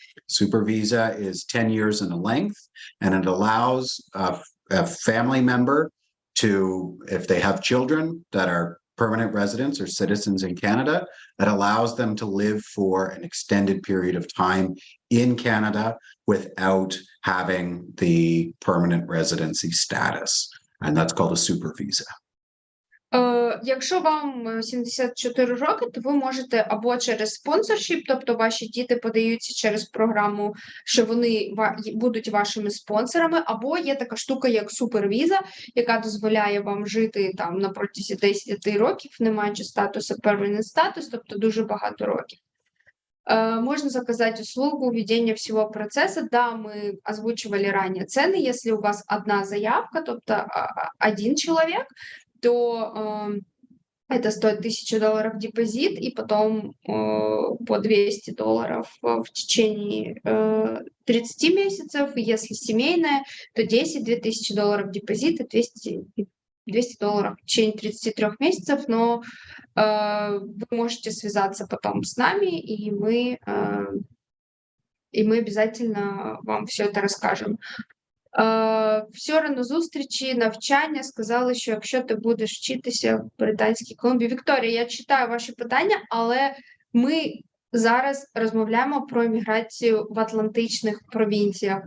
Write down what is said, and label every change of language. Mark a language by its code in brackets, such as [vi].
[en] Super visa is 10 years in length, and it allows a family member to, if they have children that are permanent residents or citizens in Canada, that allows them to live for an extended period of time in Canada without having the permanent residency status. And that's called a super visa. [uk] Якщо вам 74 роки, то ви можете або через спонсоршіп, тобто ваші діти подаються через програму, що вони будуть вашими спонсорами, або є така штука, як супервіза, яка дозволяє вам жити там на протязі 10 років, не маючи статусу permanent статус, тобто дуже багато років. [ru] Можно заказать услугу ведения всего процесса. Да, мы озвучивали ранее цены. Если у вас одна заявка, [uk] тобто [ru] один человек, то это стоит $1000 депозит, и потом по $200 в течение 30 месяцев. Если семейная, то 10, $2000 депозит и $200 в течение 33 месяцев, но вы можете связаться потом с нами, и мы обязательно вам все это [uk] розкажемо. Вчора на зустрічі навчання сказали, що якщо ти будеш вчитися в Британській Колумбії. Вікторія, я читаю ваші питання, але ми зараз розмовляємо про імміграцію в атлантичних провінціях.